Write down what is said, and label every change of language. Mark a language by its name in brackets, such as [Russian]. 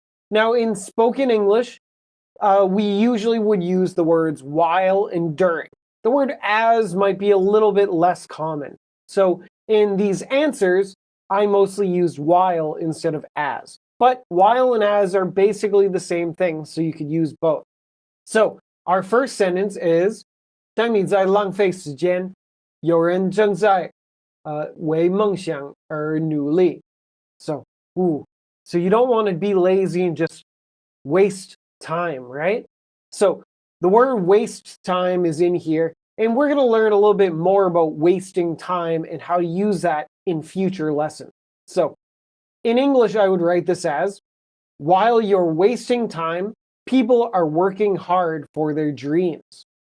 [English] Now in spoken English, we usually would use the words while and during. The word as might be a little bit less common. So in these answers, I mostly used while instead of as. But while and as are basically the same thing, so you could use both. So our first sentence is, [Chinese] 当你在浪费时间，有人正在为梦想而努力. [English] So you don't want to be lazy and just waste time, right? So the word waste time is in here, and we're going to learn a little bit more about wasting time and how to use that in future lessons. So in English, I would write this as, while you're wasting time, people are working hard for their dreams.